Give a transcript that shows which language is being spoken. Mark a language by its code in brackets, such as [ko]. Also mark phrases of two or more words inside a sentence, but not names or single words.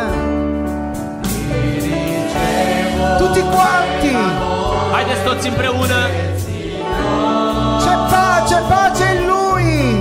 [it] Tutti quanti. [ro] Haideți toți împreună. [it] C'è pace in Lui.